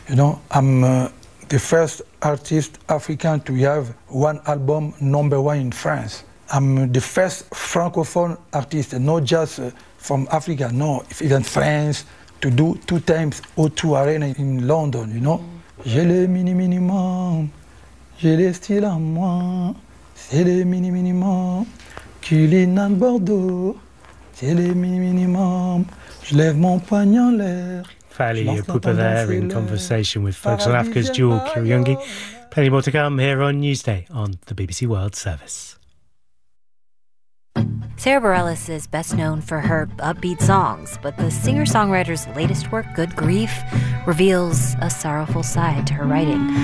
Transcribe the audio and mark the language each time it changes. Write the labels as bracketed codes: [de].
[en] You know, I'm... the first artist African to have one album number one in France. I'm the first Francophone artist, not just from Africa, no, even France, to do two times O2 Arena in London, you know? [fr] J'ai le mini-minimum, j'ai le style à moi, c'est le mini-minimum, Culine à Bordeaux, c'est le mini-minimum, je lève mon poignet en l'air. [en] Fally Yopupa there in conversation with Focus on Africa's Jewel Kiryungi. Plenty more to come here on Newsday on the BBC World Service. Sarah Bareilles is best known for her upbeat songs, but the singer-songwriter's latest work, Good Grief, reveals a sorrowful side to her writing.